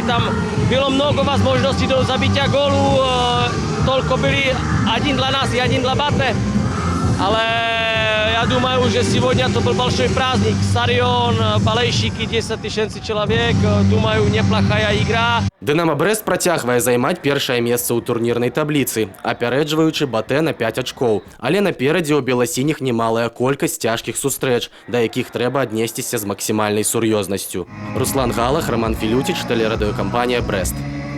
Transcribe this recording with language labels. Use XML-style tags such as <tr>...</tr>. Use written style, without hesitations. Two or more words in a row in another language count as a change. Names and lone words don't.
<ru>Там было много возможностей до забития голу, только были один для нас и один для батэ.</ru> <cs>Ale ja думаю, že сегодня to byl</cs> <ru>большой праздник. Stadion, болельщики, 10 000 человек. Думаю, неплохая игра.</ru> <be>Дынамо Брэст працягвае займаць першае месца ў турнірнай табліцы, апярэджваючы батэ на 5 ачкоў. Але наперадзе ў беласініх немалая колькасць цяжкіх сустрэч, да якіх трэба аднесціся з максімальнай сур'ёзнасцю. Руслан Галах, Роман Філюціч, тэлерадыёкампанія Брэст.</be>